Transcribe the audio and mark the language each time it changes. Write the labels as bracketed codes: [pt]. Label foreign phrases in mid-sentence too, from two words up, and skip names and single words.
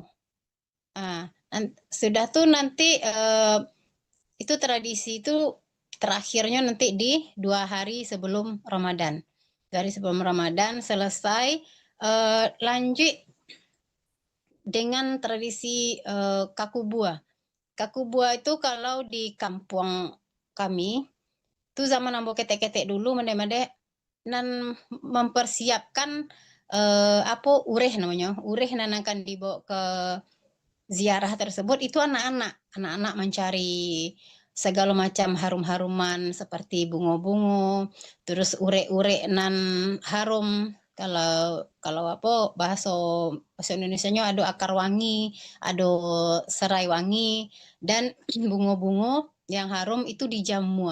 [id] Sudah tuh nanti itu tradisi itu terakhirnya nanti di 2 hari sebelum Ramadan. Dari sebelum Ramadan selesai, lanjut dengan tradisi kakubua. Kakubua itu kalau di kampung kami itu zaman [min] ambo ketek-ketek [id] dulu mende-mende nan mempersiapkan ureh namanya. Ureh nan akan dibawa ke ziarah tersebut itu anak-anak mencari segala macam harum-haruman seperti bunga-bunga, terus [min] urek-urek nan [id] harum. Kalau bahasa Indonesianya ada akar wangi, ada serai wangi, dan bunga-bunga yang harum itu dijamu.